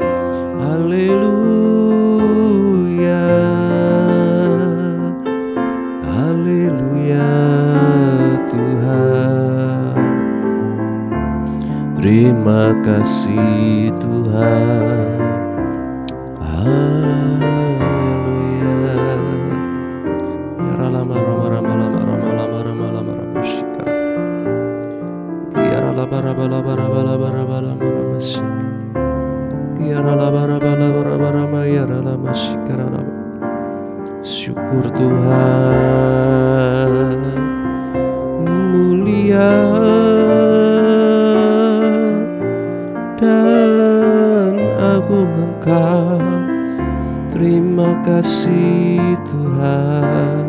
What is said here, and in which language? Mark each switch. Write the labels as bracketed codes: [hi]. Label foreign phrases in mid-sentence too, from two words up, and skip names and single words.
[id] Haleluya, haleluya Tuhan. Terima kasih Tuhan. Haleluya. Ya rama rama rama rama rama rama rama rama rama shikara. Ya rama rama rama rama rama rama rama rama shikara. Ya rama rama rama rama rama ya rama shikara rama. Syukur Tuhan, mulia dan agung Engkau. Terima kasih Tuhan.